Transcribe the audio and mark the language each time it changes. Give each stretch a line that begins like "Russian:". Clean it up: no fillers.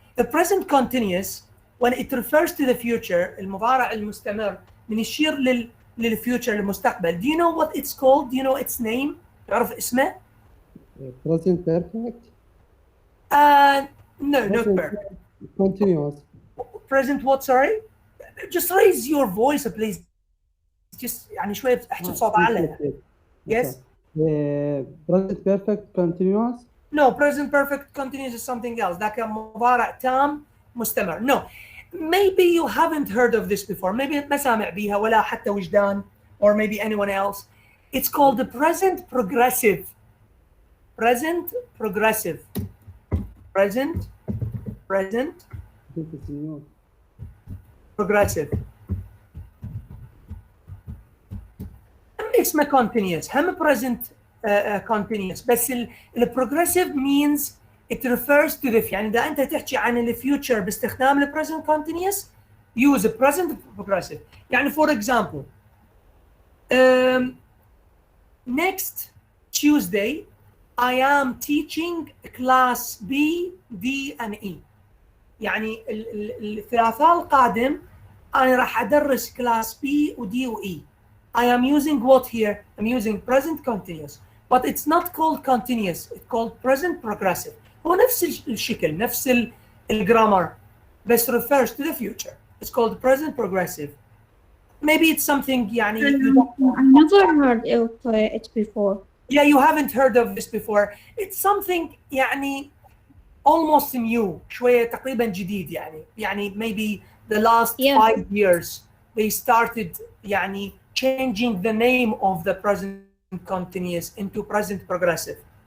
English: The present continuous, when it refers to the future,
Arabic: المضارع المستمر من يشير للfuture للمستقبل.
English: Do you know what it's called? Do you know its name?
Arabic: تعرف اسمه?
English: Present perfect? No, not perfect. Continuous. Present what, sorry? Just raise your voice, please.
Arabic: Just يعني شوية احكي بصوت أعلى.
English: Yes? Present perfect continuous? No, present perfect continuous is something else.
Arabic: ذاك مضارع تام مستمر. No.
English: Maybe you haven't heard of this before. Maybe
Arabic: ما سامع بيها ولا حتى وجدان,
English: or maybe anyone else. It's called the present progressive. Present progressive. Present progressive. اسمه continuous. هم present continuous.
Arabic: بس
English: progressive means it refers to the
Arabic: يعني إذا أنت تحكي عن
English: future
Arabic: باستخدام
English: present continuous, use a present progressive.
Arabic: يعني
English: for example, Next Tuesday, I am teaching class B, D, and E.
Arabic: يعني الثلاثاء القادم أنا راح أدرس class B و D و E.
English: I am using what here? I'm using present continuous, but it's not called continuous. It's called present progressive.
Arabic: هو نفس الشكل، نفس الجرامر، بس
English: refers to the future. It's called present progressive. Maybe it's something
Arabic: يعني
English: I never heard of it before. Yeah, you haven't heard of this before. It's something
Arabic: يعني
English: almost new.
Arabic: شوية تقريبا جديد يعني
English: maybe the last 5 years they started
Arabic: يعني
English: changing the name of the present continuous into present progressive.